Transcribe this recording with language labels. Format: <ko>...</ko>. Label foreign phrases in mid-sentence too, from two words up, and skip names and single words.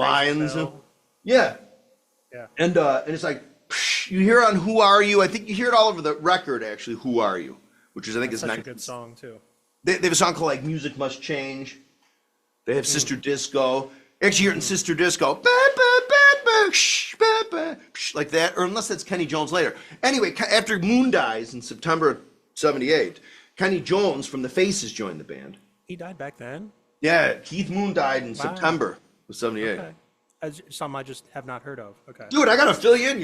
<en>lions. bell. Yeah. Yeah. And it's like, you hear on Who Are You? I think you hear it all over the record, actually, Who Are You? Which is, I think, That's is such nice. a good song too. They have a song called like Music Must Change. They have Sister Disco. Actually, you're in Sister Disco. Ba, ba, ba, ba, shh, ba, ba, shh, like that. Or unless that's Kenny Jones later. Anyway, after Moon dies in September of 78, Kenny Jones from The Faces joined the band. He died back then? Yeah, Keith Moon died in September of 78. Okay. Something I just have not heard of. Okay. Dude, I got to fill you in.</en>